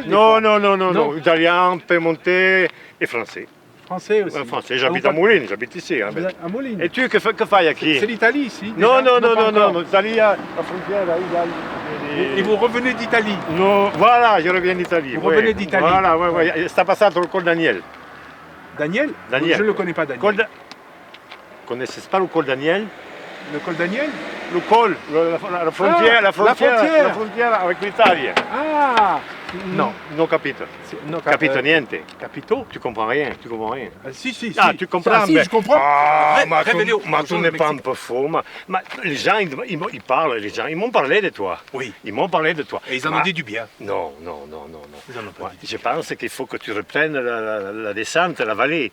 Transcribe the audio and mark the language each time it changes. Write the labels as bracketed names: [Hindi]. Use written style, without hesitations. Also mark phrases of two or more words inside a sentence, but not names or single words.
[French] Non, italien, piémontais et français. Français aussi? Français, j'habite à Moulines, j'habite ici. Hein, à Moulines. Et tu, que fais ici? C'est l'Italie ici? Non, l'Italie, la frontière, là, Et vous revenez d'Italie? Non, voilà, je reviens d'Italie. Vous revenez d'Italie? Voilà, oui. [Italian] Sta passato le col Daniel. [French] Daniel? Daniel. Je ne le connais pas, Daniel. Connaissez pas le col Daniel? Le col Daniel? Le col, la frontière, la frontière avec l'Italie. Ah! [Italian] Non capito. Capito niente. Capito? [French] Tu comprends rien. Si. Ah, tu comprends? Si, je comprends. Ah, mais tu n'es pas un peu faux. Les gens, ils parlent, les gens. Ils m'ont parlé de toi. Oui. Ils m'ont parlé de toi. Et ils en ont dit du bien. Non. Ils en ont pas dit. Je pense qu'il faut que tu reprennes la descente, la vallée.